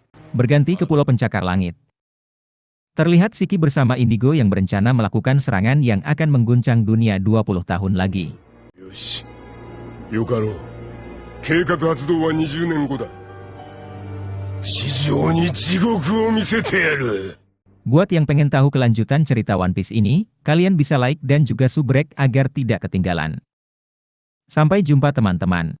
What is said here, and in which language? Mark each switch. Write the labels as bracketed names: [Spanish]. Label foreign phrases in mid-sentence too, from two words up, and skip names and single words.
[Indonesian] berganti ke Pulau Pencakar Langit. Terlihat Shiki bersama Indigo yang berencana melakukan serangan yang akan mengguncang dunia 20 tahun lagi. [Japanese] よし。よかろう。計画発動は20年後だ。地上に地獄を見せてやる。 [Indonesian] Buat yang pengen tahu kelanjutan cerita One Piece ini, kalian bisa like dan juga subrek agar tidak ketinggalan. Sampai jumpa teman-teman.